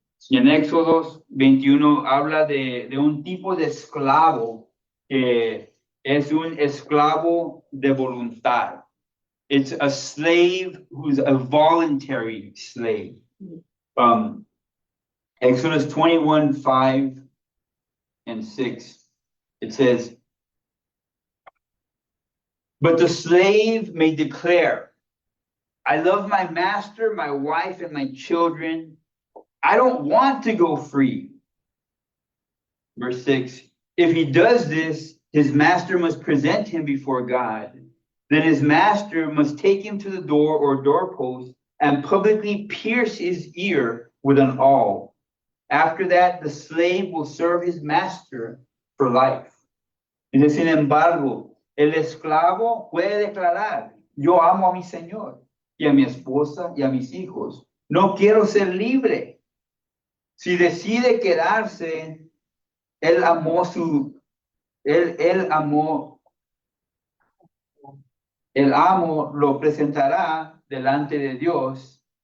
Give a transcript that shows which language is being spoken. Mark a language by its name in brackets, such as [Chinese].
[Spanish] En Éxodo 21 habla de un tipo de esclavo que es un esclavo de voluntad. [English] It's a slave who's a voluntary slave. Exodus 21:5 and 6, it says, but the slave may declare, I love my master, my wife, and my children. I don't want to go free. Verse 6, if he does this, his master must present him before God. Then his master must take him to the door or doorpost and publicly pierce his ear with an awl. After that, the slave will serve his master for life. [Spanish] Dice, sin embargo, el esclavo puede declarar, yo amo a mi señor y a mi esposa y a mis hijos. No quiero ser libre. Si decide quedarse, el amo lo presentará delante de Dios.